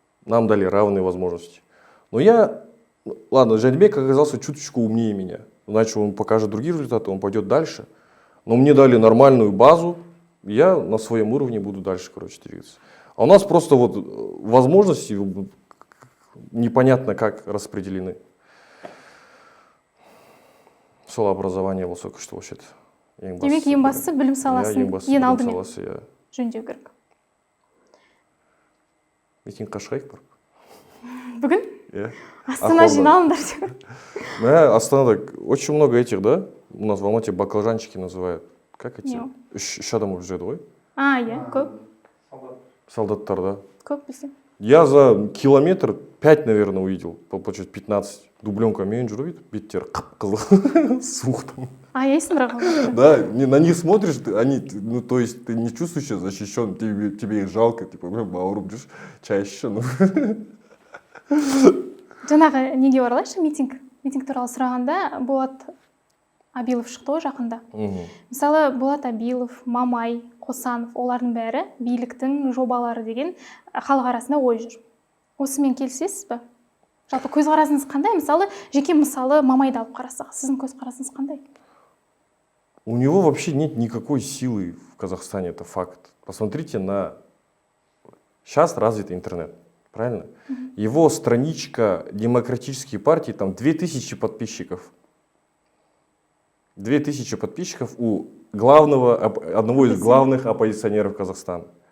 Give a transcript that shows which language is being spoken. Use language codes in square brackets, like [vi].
[ru] Нам дали равные возможности. Но ладно, Жанибек оказался чуточку умнее меня. Иначе он покажет другие результаты, он пойдет дальше. Но мне дали нормальную базу, я на своем уровне буду дальше, короче, двигаться. А у нас просто вот возможности непонятно как распределены. [kk] Сол образование болса күшті болушы еді. Демек, ең бастысы білім саласын ең алдымен жөндеу керек. Митингқа шығайық бар. Бүгін? Астана жиналыңдар деп. Астанада [ru] очень много этих, да? У нас в Алмате баклажанчики называют. Как эти? [kk] Үш адам жүреді ғой. Иә, көп. Солдаттар, да. Көп бізде. [ru] Я за километр 5, наверное, увидел, получается 15. [kk] Дубленкамен жүріп, беттері қып-қызыл, суық там. Аяйсың бірақ. [ru] Да, на них смотришь, ну, то есть ты не чувствуешь себя защищен, тебе их жалко, типа, [kk] бауырым жүрші, чай ішші. Жаңағы неге оралайыншы, митинг туралы сұрағанда Болат Абилов шықты ғой жақында. Мысалы, Болат Абилов, Мамай, Қосанов, олардың бәрі биліктің жобалары деген халық арасында ой жүр. Осымен келісесіз бе? Жалпы көзқарасыңыз қандай? Мысалы, жеке мысалы Мамайды алып қарасақ, сіздің көзқарасыңыз қандай? [ru] У него вообще нет никакой силы в Казахстане, это факт. Посмотрите на... Сейчас развит интернет, правильно? Его страничка демократические партии, там 2000 подписчиков. 2000 подписчиков у одного из главных оппозиционеров Казахстана.